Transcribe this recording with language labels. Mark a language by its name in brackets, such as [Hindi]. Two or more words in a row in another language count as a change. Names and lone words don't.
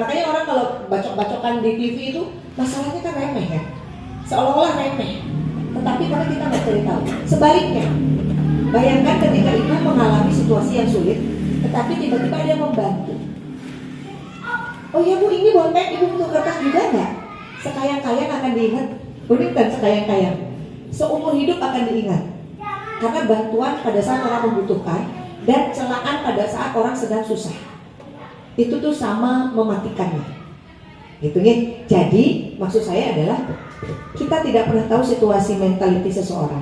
[Indonesian] Makanya orang kalau bacok-bacokan di TV itu masalahnya kan remeh kan, seolah-olah remeh. Tetapi karena kita nggak cari tahu. Sebaliknya, bayangkan ketika ibu mengalami situasi yang sulit, tetapi tiba-tiba ada yang membantu. Oh ya bu, ini bolpen, ibu butuh kertas juga nggak? Sekayang-kayang akan diingat. Bukan sekayang-kayang, seumur hidup akan diingat. Karena bantuan pada saat orang membutuhkan dan celaan pada saat orang sedang susah, itu tuh sama mematikannya. Gitu ya. Jadi maksud saya adalah kita tidak pernah tahu situasi mentality seseorang.